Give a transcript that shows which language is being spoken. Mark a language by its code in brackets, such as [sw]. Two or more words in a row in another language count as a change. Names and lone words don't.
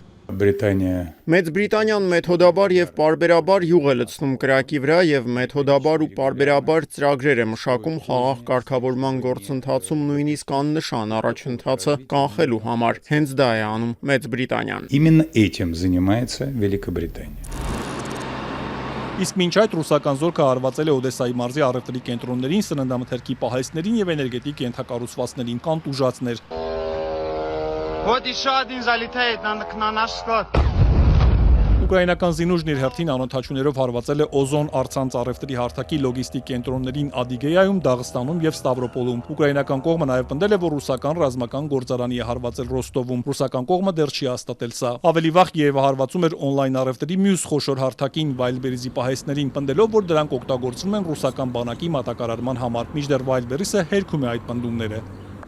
[hy] Մեծ Բրիտանիան մեթոդաբար եւ պարբերաբար յուղ է լցնում կրակի վրա եւ մեթոդաբար ու պարբերաբար ծրագրեր է մշակում խաղաղ կարգավորման գործընթացում նույնիսկ աննշան առաջընթացը կանխելու համար։ Հենց դա է անում Մեծ Բրիտանիան։ [ru] Именно этим занимается Великобритания. [hy] Իսկ մինչ այդ ռուսական զորքը հարվածել է Օդեսայի մարզի առևտրի կենտրոններին, սննդամթերքի պահեստներին եւ էներգետիկ ենթակառուցվածքներին, կան տուժածներ։ [ru] Вот еще один залетает на наш склад. [hy] Ուկրաինական զինուժն իր հերթին անօդաչուներով հարվածել է Օզոն առցանց առևտրի հարթակի լոգիստիկ կենտրոններին Ադիգեայում, Դաղստանում եւ Ստավրոպոլում։ Ուկրաինական կողմը նաեւ պնդել է, որ ռուսական ռազմական գործարանի է հարվածել Ռոստովում։ Ռուսական կողմը դեռ չի հաստատել սա։ Ավելի վաղ Կիևը հարվածում էր օնլայն առևտրի մյուս խոշոր հարթակին Վայլբերիզի պահեստներին, պնդելով, որ դրանք օգտագործվում են ռուսական բանակի մատակարարման համար։ Մինչդեռ Վայլբերիսը հերքում է այդ պնդումները։